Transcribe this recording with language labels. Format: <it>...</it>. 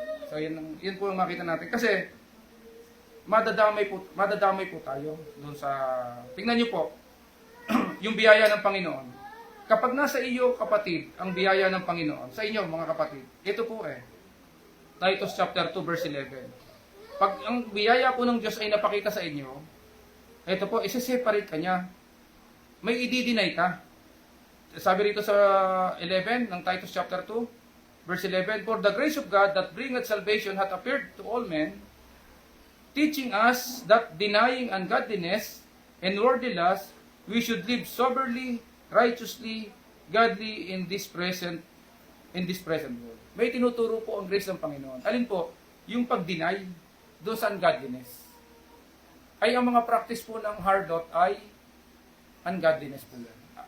<tl>So yun po yung makita natin. Kasi madadamay po tayo doon sa, tingnan nyo po, yung biyaya ng Panginoon. Kapag nasa iyo, kapatid, ang biyaya ng Panginoon, sa inyo, mga kapatid, ito po eh, Titus chapter 2, verse 11. Pag ang biyaya po ng Diyos ay napakita sa inyo, ito po, isa-separate ka niya. May i-deny ka. Sabi rito sa 11 ng</tl> <en>Titus chapter 2, verse 11, For the grace of God that bringeth salvation hath appeared to all men, teaching us that denying ungodliness and worldly lust, we should live soberly, righteously, godly in this present world.</en> <tl>May tinuturo po ang grace ng Panginoon. Alin po? Yung pag-deny doon sa ungodliness. Ay ang mga practice po ng hardot ay ungodliness po yan.</tl>